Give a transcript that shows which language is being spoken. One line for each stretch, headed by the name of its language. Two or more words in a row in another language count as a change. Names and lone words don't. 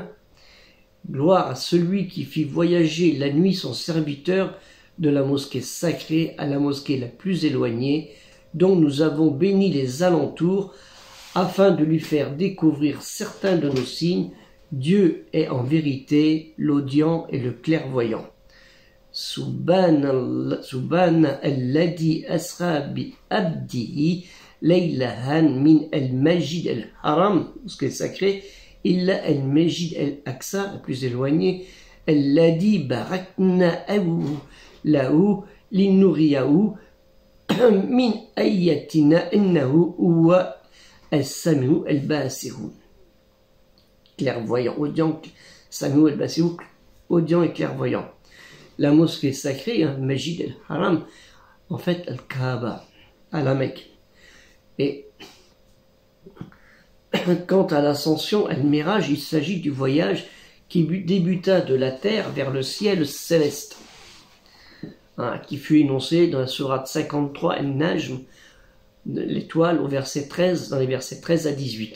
French: Gloire à celui qui fit voyager la nuit son serviteur de la mosquée sacrée à la mosquée la plus éloignée, dont nous avons béni les alentours, afin de lui faire découvrir certains de nos signes. Dieu est en vérité l'audient et le clairvoyant.
Arabic: سبحان الذي أسرى بعبده ليلا من المسجد الحرام,
French: mosquée sacrée,
Arabic: إلى المسجد الأقصى,
French: la plus éloignée,
Arabic: الذي باركنا له لنريه من آياتنا إنه هو السميع البصير.
French: Clairvoyant, audient,
Arabic: سميع البصير,
French: audient et clairvoyant. la mosquée sacrée, hein, Masjid al-Haram, en fait, Al-Kaaba, à la Mecque. Et quant à l'ascension, al-Miraj, il s'agit du voyage qui débuta de la terre vers le ciel céleste, hein, qui fut énoncé dans la sourate 53, Al-Najm, l'étoile, au verset 13, dans les versets 13 à 18.